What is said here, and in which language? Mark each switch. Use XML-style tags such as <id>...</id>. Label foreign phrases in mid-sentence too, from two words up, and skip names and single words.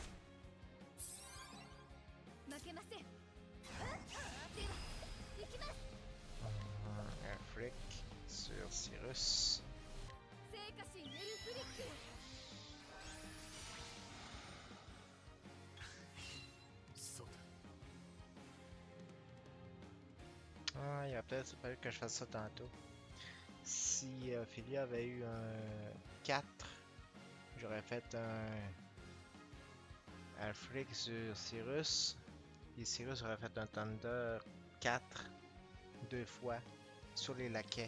<ja>負けません。では行きます。</ja> <fr>Un flic sur Cyrus.</fr> <ja>聖火神エルフリック。そうだ。</ja> <fr>Ah, il aurait peut-être fallu que je fasse ça tantôt. Si Ophélia avait eu un 4, j'aurais fait un flic sur Cyrus. Et Cyrus aurait fait un Thunder 4 deux fois sur les laquais.</fr>